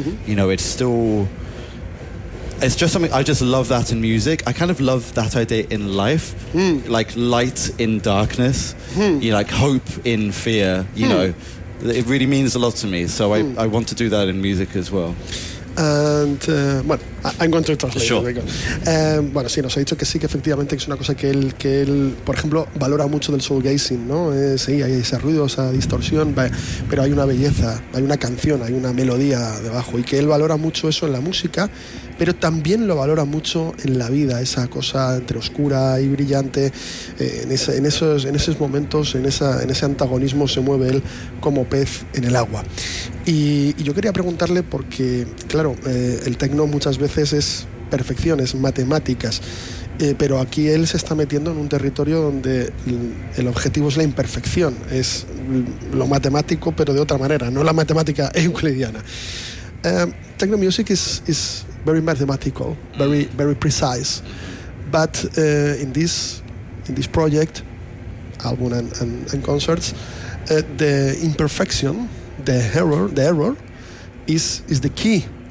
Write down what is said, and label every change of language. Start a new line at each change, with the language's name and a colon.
English: You know, it's still, it's just something, I just love that in music. I kind of love that idea in life, like light in darkness, you know, like hope in fear, you know. It really means a lot to me, so I want to do that in music as well. And I'm going to translate. Sure.
Spanish: Bueno, sí, nos ha dicho que sí, que efectivamente es una cosa que él, por ejemplo, valora mucho del soulgazing, ¿no? Sí, hay ese ruido, esa distorsión, pero hay una belleza, hay una canción, hay una melodía debajo, y que él valora mucho eso en la música, pero también lo valora mucho en la vida, esa cosa entre oscura y brillante, en esos momentos, en ese antagonismo se mueve él como pez en el agua. Y yo quería preguntarle porque, claro, el techno muchas veces es perfección, es matemáticas, pero aquí él se está metiendo en un territorio donde el objetivo es la imperfección, es lo matemático, pero de otra manera, no la matemática euclidiana.
English: Techno music is very mathematical, very very precise, but in this project, album and concerts, the imperfection, the error is the key.